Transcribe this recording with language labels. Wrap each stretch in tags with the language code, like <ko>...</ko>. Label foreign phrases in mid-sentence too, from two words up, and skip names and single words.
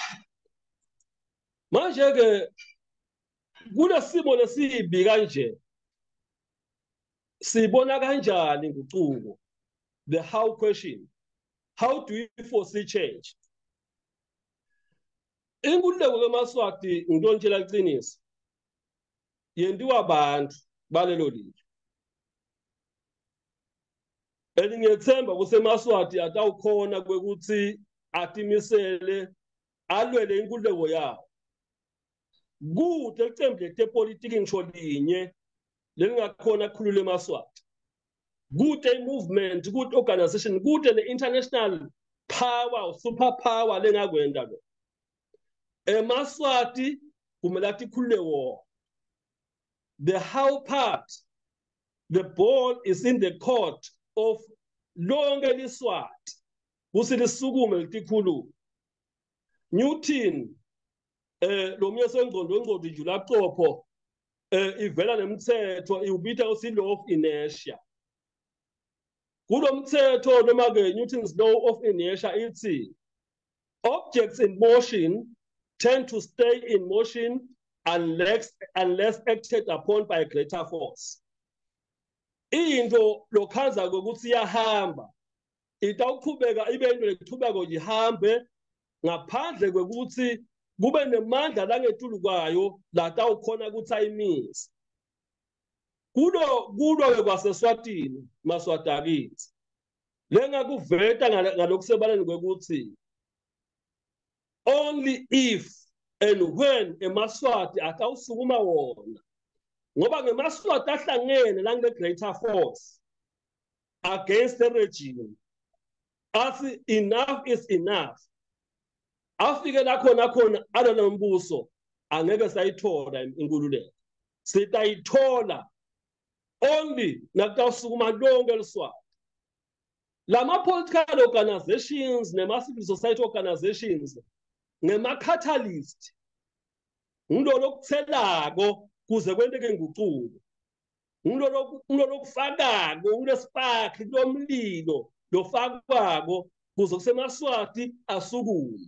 <ss>Manje ke kulesimo lesibi kanje sibona kanjani ngucuko.</ss> <en>The how question. How do we foresee change?</en> <ss>Inkululeko keMaswati ngiyontshela iqiniso. Yendiwa abantu balelo lizwe. Ngiyethemba kuseMaswati atawukhona kwekuthi atimisele alwele inkululeko yawo. Kude licembu letepolitiki ngisho linye lelingakhona khulule eMaswati. Kude movement,</ss> <en>good organization,</en> <ss>kude ne-</ss> <en>international power, super power</en> <ss>lengakwenda lo. eMaswati kumele atikhulule wona.</ss> <en>The how part, the ball is in the court of</en> <ss>lonke liswati kusi lisukume litikhulu. Newton lo myeso engqondo nje laqopho ivela nemthetho iubita usi</ss> <en>law of inertia.</en> <ss>Kulo mthetho noma ke</ss> <en>Newton's law of inertia ithi objects in motion tend to stay in motion unless acted upon by a greater force.</en> <ss>Into lokhanza ukuthi iyahamba itawuqhubeka ibe into leqhubeko ihambe ngaphandle kwekuthi kube nemandla langetulu kwayo latawukhona ukuthi ayimise. Kulo kwaseSwatini Maswati akithi lengakuveta ngalokusebaleni kwekuthi</ss> <en>only if and when</en> <ss>eMaswati atawusukuma wona ngoba ngeMaswati ahlangene la</ss> <en>greater force against the regime</en> <ss>athi</ss> <en>enough is enough.</en> <ss>Afike la khona alona mbuso angeke sayithola inkululeko. Sitayithola only nakutawusukuma lonke liswati. Lama</ss> <en>political organizations</en> <ss>nema-</ss> <en>civil society organizations</en> <ss>ngema-catalyst ngilo lokuthelako kuze kwenteke inguquko. Ngilo lokufakako kulespark lomlilo lofakwako kuze kuseMaswati asukume.</ss>